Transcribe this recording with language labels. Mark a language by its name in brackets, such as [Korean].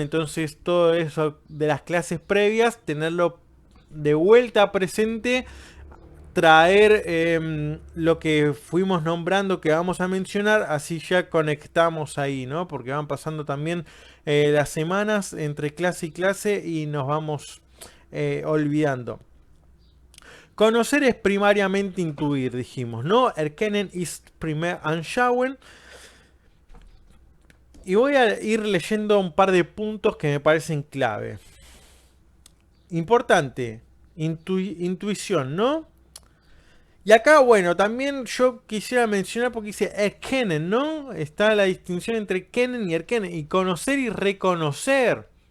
[Spanish] Entonces todo eso de las clases previas, tenerlo de vuelta presente, traer lo que fuimos nombrando que vamos a mencionar, así ya conectamos ahí, ¿no? Porque van pasando también las semanas entre clase y clase y nos vamos olvidando. Conocer es primariamente intuir, dijimos, ¿no? [German] Erkennen ist primär anschauen. [Spanish] Y voy a ir leyendo un par de puntos que me parecen clave. Importante, intuición, ¿no? Y acá, bueno, también yo quisiera mencionar porque dice erkennen, ¿no? Está la distinción entre kennen y erkennen, y conocer y reconocer.